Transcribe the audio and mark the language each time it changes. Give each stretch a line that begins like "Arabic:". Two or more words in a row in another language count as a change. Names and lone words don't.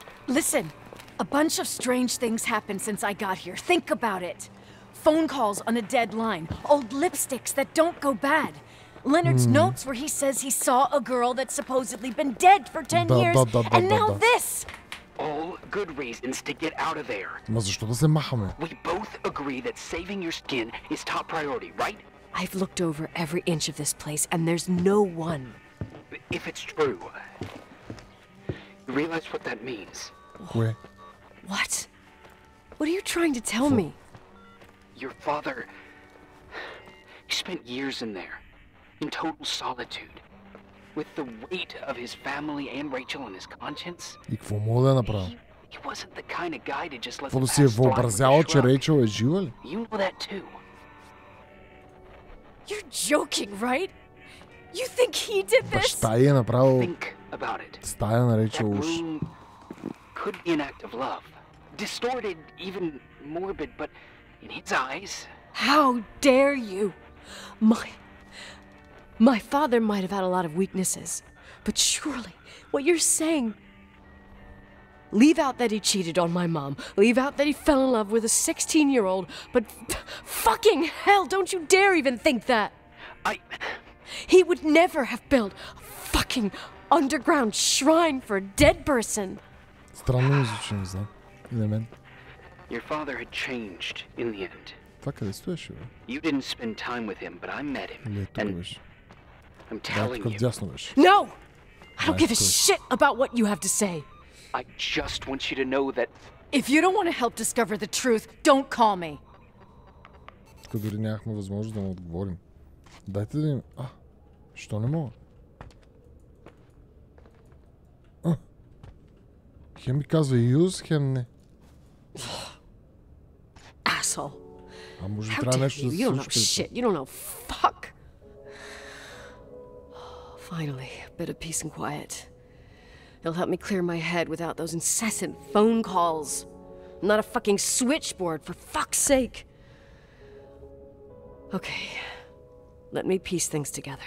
English: Listen, a bunch of strange things happened since I got here. Think about it. Phone calls on a dead line. Old lipsticks that don't go bad. Leonard's notes where he says he saw a girl that's supposedly been dead for 10 years. And now this! All good reasons to get out of there.
Bulgarian: Ма защо да се махаме?
English: We both agree that saving your skin is top priority, right? I've looked over every inch of this place, and there's no one. If it's true, you realize what that means.
Bulgarian: Кое?
English: What? What are you trying to tell me? Your father... He spent years in there, in total solitude, with the weight of his family and Rachel on his conscience.
Bulgarian: И какво мога да направя?
English: He wasn't the kind of guy to just let
Bulgarian: Какво
English: the
Bulgarian: да си е
English: past slide with a
Bulgarian: въобразяла, че
English: shrug.
Bulgarian: Рейчел е жива ли?
English: You know that too. You're joking, right? You think he did this?
Bulgarian: Баща й е направил
English: Think about it.
Bulgarian: стая на
English: That
Bulgarian: Рейчел уж.
English: room could be an act of love. Distorted, even morbid, but in his eyes... How dare you? My father might have had a lot of weaknesses, but surely what you're saying... Leave out that he cheated on my mom. Leave out that he fell in love with a 16-year-old. But fucking hell, don't you dare even think that. He would never have built a fucking underground shrine for a dead person.
Bulgarian: Странно ми звучи, не знам. И на мен.
English: Your father had changed in the end.
Bulgarian: Това къде стоеше, бе?
English: You didn't spend time with him, but I met him.
Bulgarian: Или тук
English: And
Bulgarian: беше?
English: I'm
Bulgarian: Да,
English: telling
Bulgarian: тук
English: you,
Bulgarian: вдясно беше.
English: No! I don't Nice give a choice. shit about what you have to say. I just want you to know that If you don't want to help discover the truth, don't call me.
Bulgarian: Тук дори нямахме възможност да му отговорим. Дайте да им... Що не мога? Хем ми казва use, хем не.
English: Asshole.
Bulgarian: А може би
English: How
Bulgarian: трябва
English: dare
Bulgarian: нещо
English: you?
Bulgarian: да
English: You
Bulgarian: се
English: don't know
Bulgarian: случи.
English: shit. You don't know fuck. Finally, a bit of peace and quiet. It'll help me clear my head without those incessant phone calls. I'm not a fucking switchboard, for fuck's sake. Okay, let me piece things together.